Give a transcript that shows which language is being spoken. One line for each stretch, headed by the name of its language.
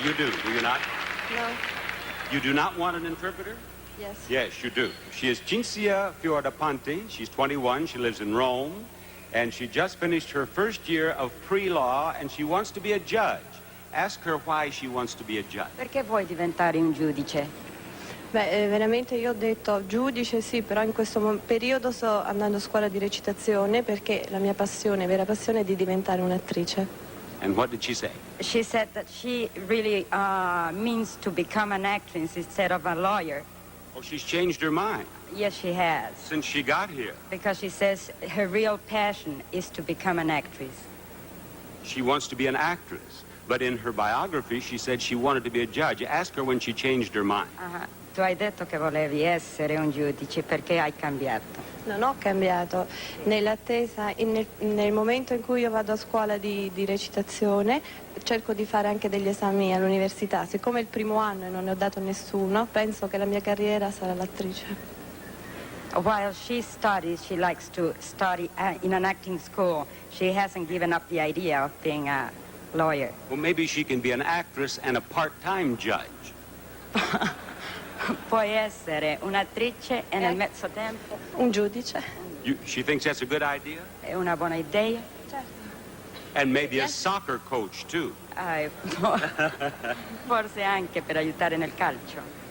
English: You do you not? No. You do not want an interpreter? Yes. Yes, you do. She is Cinzia Fioravanti. She's 21. She lives in Rome, and she just finished her first year of pre-law, and she wants to be a judge. Ask her why she wants to be a judge.
Italian: Perché vuoi diventare un giudice? Beh, veramente io ho detto giudice sì, però in questo periodo sto andando a scuola di recitazione perché la mia passione, vera passione è di diventare un'attrice.
English: And what did she say? She said that she really means to become an actress instead of a lawyer. Oh, she's changed her mind Yes, she has. since she got here. Because she says her real passion is to become an actress. She wants to be an actress. But in her biography, she said she wanted to be a judge. Ask her when she changed her mind.
Italian: tu hai detto che volevi essere un giudice, perché hai cambiato? Non ho cambiato, nell'attesa, nel momento in cui io vado a scuola di recitazione cerco di fare anche degli esami all'università, siccome è il primo anno e non ne ho dato nessuno, penso che la mia carriera sarà l'attrice.
English: While she studies, she likes to study in an acting school. She hasn't given up the idea of being a lawyer. Well, maybe she can be an actress and a part-time judge.
Italian: Puoi essere un'attrice e nel mezzo tempo Un giudice?
English: She thinks that's a good idea?
Italian: è una buona idea.
English: And maybe a soccer coach, too.
Italian: Eh, Forse anche per aiutare nel calcio.